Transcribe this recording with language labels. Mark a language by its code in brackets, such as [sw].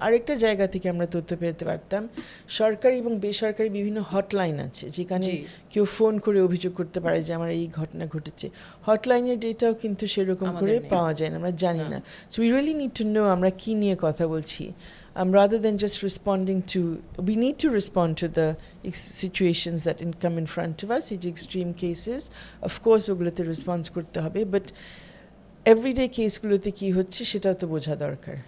[bn] আরেকটা জায়গা থেকে আমরা তথ্য পেতে পারতাম, সরকারি এবং বেসরকারি বিভিন্ন হটলাইন আছে যেখানে কেউ ফোন করে অভিযোগ করতে পারে যে আমার এই ঘটনা ঘটেছে। হটলাইনের ডেটাও কিন্তু সেরকম করে পাওয়া যায় না, আমরা জানি না। [en] so we really need to know [bn] আমরা কী নিয়ে কথা বলছি। [en] Rather than just responding to, we need to respond to the situations that come in front of us, in extreme cases. Of course, [bn] ওগুলোতে রেসপন্স করতে হবে, [en] but everyday [bn] কেসগুলোতে কি হচ্ছে সেটাও তো বোঝা দরকার.